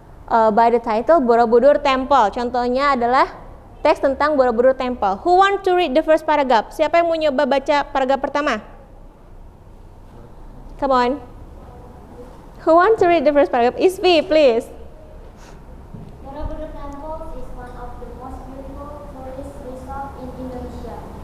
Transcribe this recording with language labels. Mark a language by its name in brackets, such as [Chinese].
[English] By the title Borobudur Temple. [Indonesian] Contohnya adalah teks tentang Borobudur Temple. [English] Who want to read the first paragraph? [Indonesian] Siapa yang mau nyoba baca paragraf pertama? [English] Come on. Who want to read the first paragraph? Isvi, please. Borobudur Temple is one of the most beautiful tourist resorts in Indonesia.